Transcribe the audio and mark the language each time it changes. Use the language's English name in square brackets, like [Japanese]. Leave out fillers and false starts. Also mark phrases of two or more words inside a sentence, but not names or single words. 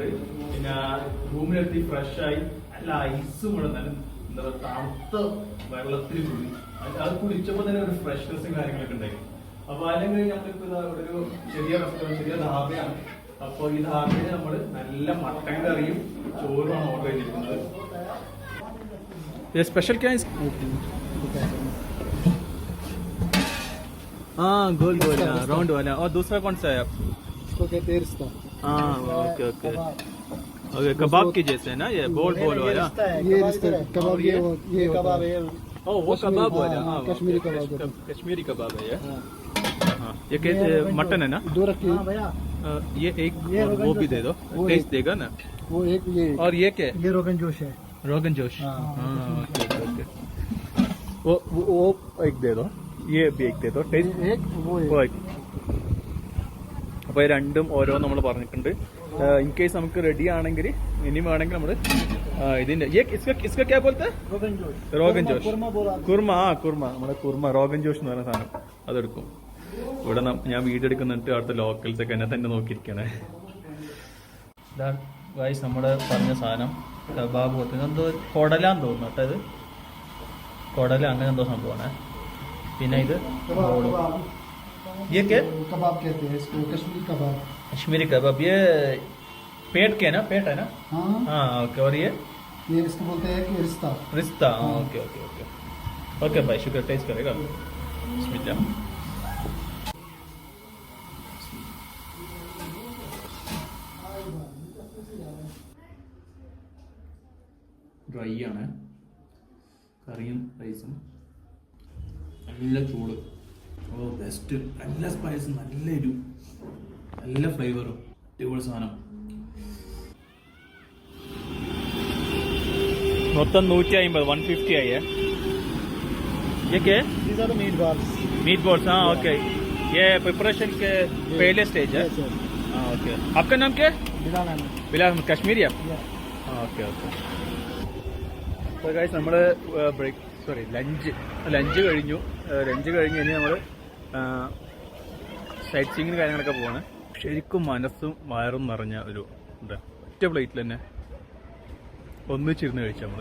[Malayalam] പിന്നെ റൂമിലെത്തി ഫ്രഷ് ആയി നല്ല ഐസും കൂടെ നല്ല എന്താ പറയുക തണുത്ത വെള്ളത്തിൽ കൂടി അത് കുടിച്ചപ്പോ തന്നെ ഒരു ഫ്രഷ്നെസ്സും കാര്യങ്ങളൊക്കെ ഉണ്ടായി. അപ്പൊ അതിലും കഴിഞ്ഞ് നമ്മളിപ്പോ ഇവിടെ ഒരു ചെറിയ റെസ്റ്റോറൻറ്റ്, ചെറിയ ധാബയാണ്. അപ്പൊ ഈ ധാബയിൽ നമ്മള് നല്ല മട്ടൻ കറിയും ചോറുമാണ് ഓർഡർ ചെയ്തിരിക്കുന്നത്. [Hindi] स्पेशल क्या है? हाँ गोल गोल राउंड वाला. और दूसरा कौन सा है आप? इसको कहते हैं रिश्ता. हाँ ओके ओके ओके. कबाब की जैसे है ना ये बोल बोल वाला. ये रिश्ता कबाब. ये कबाब है. ओ वो कबाब वाला. हाँ कश्मीरी कबाब. कश्मीरी कबाब है ये. हाँ ये कहते मटन है ना? दो रखिए. ये एक वो भी दे दो, टेस्ट देगा ना. वो एक ये. और ये क्या? ये रोगन जोश है. रोगन जोश. ओके ओके. वो एक दे दो. ये भी एक दे दो. टेस्ट एक वो एक. [Malayalam] അപ്പോൾ രണ്ടും ഓരോന്ന് നമ്മൾ പറഞ്ഞിട്ടുണ്ട്. [English] in case [Malayalam] നമുക്ക് റെഡി ആണെങ്കിൽ ഇനി വേണമെങ്കിൽ നമ്മൾ ഇതിന്റെ [Hindi] इसका क्या [Malayalam] പോലത്തെ റോഗൻ ജോഷ് കുർമ. കുർമ നമ്മുടെ കുർമ റോഗൻ ജോഷ് എന്ന് പറയുന്ന സാധനം അതെടുക്കും. ഇവിടെ ഞാൻ വീഡിയോ എടുക്കുന്നിട്ട് അവിടുത്തെ ലോക്കൽസ് ഒക്കെ എന്നെ തന്നെ നോക്കിയിരിക്കണേ. ഗൈസ് നമ്മുടെ പറഞ്ഞ സാധനം കബാബ് പോലത്തെ എന്തോ കൊടലാന്ന് തോന്നുന്നു കേട്ടോ. ഇത് കൊടല അങ്ങനെ എന്തോ സംഭവമാണ്. പിന്നെ ഇത് [Hindi] ये क्या कबाब कहते हैं इसको. कश्मीरी कबाब. कश्मीरी कबाब. ये पेट के ना? पेट है ना? हाँ ओके. और ये इसको बोलते हैं कि रिश्ता. रिश्ता. ओके ओके ओके ओके भाई शुक्र. टेस्ट करेगा. बिस्मिल्लाह. [Malayalam] ഡ്രൈ ആണ് കറിയും റൈസും. നല്ല ചൂട്. ഓ ബെസ്റ്റ്. നല്ല സ്പൈസ്, നല്ല എരിവ്, നല്ല ഫ്ലേവറും, അടിപൊളി സാധനം. മൊത്തം 150 150 ആയി. [Hindi] ये क्या है? [English] These are the meat balls. meat balls. [Hindi] हाँ ओके. ये प्रिपरेशन के पहले स्टेज है. हाँ ओके. आपका नाम क्या है? बिलाल. बिलाल. कश्मीरी आप? हाँ ओके ओके. [Malayalam] അപ്പോൾ ഗൈസ് നമ്മൾ ലഞ്ച് കഴിഞ്ഞു. ഇനി നമ്മൾ സൈറ്റ് സീയിങ്ങിന് കാര്യങ്ങളൊക്കെ പോവാണ്. ശരിക്കും മനസ്സും വയറും നിറഞ്ഞ ഒരു എന്താ ഒറ്റ പ്ലേറ്റിൽ തന്നെ ഒന്നിച്ചിരുന്ന് കഴിച്ചു നമ്മൾ.